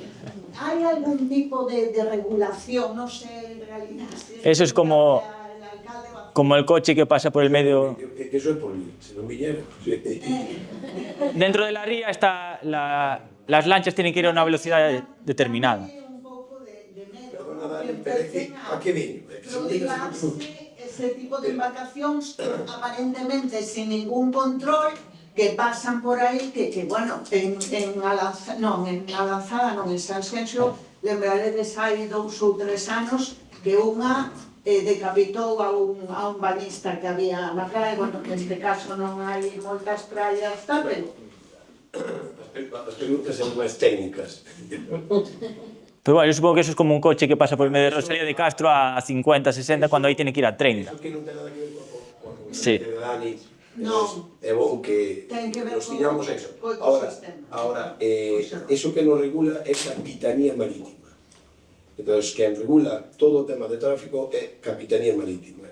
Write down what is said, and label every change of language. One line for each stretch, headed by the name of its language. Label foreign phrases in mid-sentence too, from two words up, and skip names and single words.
Spanish: ¿Hay algún tipo de regulación? No sé, en realidad. Eso es como el coche que pasa por el medio.
Galician: Eso é por mí, se non viñera.
Spanish: Dentro de la ría está las lanchas tienen que ir a una velocidad determinada.
Galician: Un poco de medo. A que veño? Ese tipo de embarcacións aparentemente sin ningún control que pasan por aí que bueno, en Alanzada, en Sanxenxo, lembraredes hai 2 ou 3 anos que unha decapitou a un bañista que había na praia, bueno, que neste caso non hai moitas praias, tal, pero As preguntas son máis técnicas.
Spanish: Pero bueno, yo supongo que eso es como un coche que pasa por el medio de Rosalía de Castro a 50, 60, cuando ahí tiene que ir a 30.
Galician: Eso que non ten nada que ver con Sí. Dani. No. É bon que ten que ver nos tiñamos eso. co ecosistema. Ahora, eso que nos regula é Capitanía Marítima. Entón, quen regula todo o tema de tráfico é Capitanía Marítima.